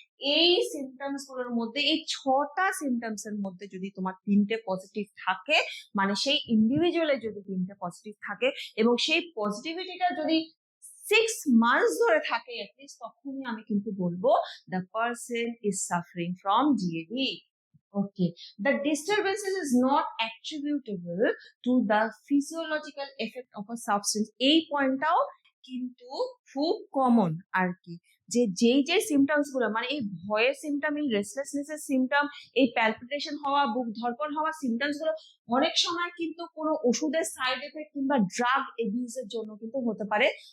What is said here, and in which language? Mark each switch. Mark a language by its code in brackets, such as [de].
[bn] এই সিমটমস গুলোর মধ্যে, এই 6টা সিমটমস এর মধ্যে যদি তোমার 3টে পজিটিভ থাকে, মানে সেই ইন্ডিভিজুয়ালে যদি 3টে পজিটিভ থাকে এবং সেই পজিটিভিটিটা যদি 6 মান্থস ধরে থাকে অ্যাটলিস্ট, তখনই আমি কিন্তু বলবো [en] The person is suffering from GAD. Okay, the disturbances is not attributable to the physiological effect of a substance. [bn] এই পয়েন্টটাও কিন্তু খুব কমন আর কি, যে যেই যে সিমটমস গুলো, মানে এই ভয়ের সিমটম, এই রেস্টলেসনেস এর সিমটম, এই প্যালপিটেশন হওয়া, বুক ধড়ফড় হওয়া সিমটমস গুলো অনেক সময় কিন্তু কোনো ওষুধের সাইড এফেক্ট কিংবা ড্রাগ এবিউজের জন্য কিন্তু হতে পারে।